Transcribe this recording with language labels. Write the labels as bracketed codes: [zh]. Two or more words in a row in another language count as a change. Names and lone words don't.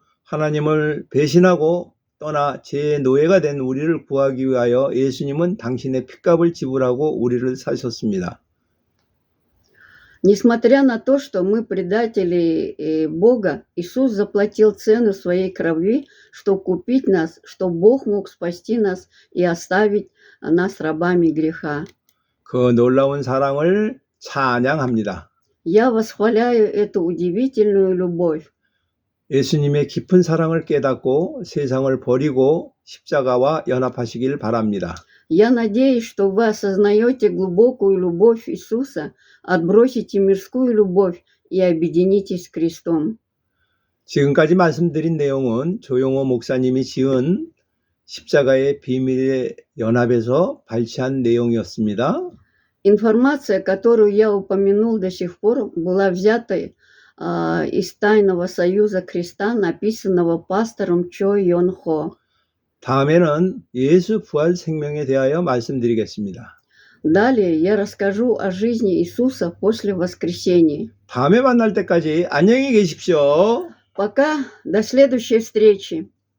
[ko] 하나님을 배신하고 떠나 죄의 노예가 된 우리를 구하기 위하여 예수님은 당신의 핏값을 지불하고 우리를 사셨습니다. [ru] Несмотря на то, что мы предатели Бога, Иисус заплатил цену своей крови, чтобы купить нас, чтобы Бог мог спасти нас и оставить нас рабами греха. [ko] 그 놀라운 사랑을 찬양합니다. [ru] Я восхваляю эту удивительную любовь. [ko] 예수님의 깊은 사랑을 깨닫고 세상을 버리고 십자가와 연합하시길 바랍니다. [ru] Я надеюсь, что вы осознаете глубокую любовь Иисуса, отбросите мирскую любовь и объединитесь с Христом. [ko] 지금까지 말씀드린 내용은 조용호 목사님이 지은 십자가의 비밀의 연합에서 발췌한 내용이었습니다. [ru] Информация, которую я упомянул до сих пор, была взята из Тайного Союза Христа, написанного пастором Чо Йон Хо. [ko] 다음에는 예수 부활 생명에 대하여 말씀드리겠습니다. [ru] Далее я расскажу о жизни Иисуса после воскресения. [ko] 다음에 만날 때까지 안녕히 계십시오. [ru] Пока, до следующей встречи.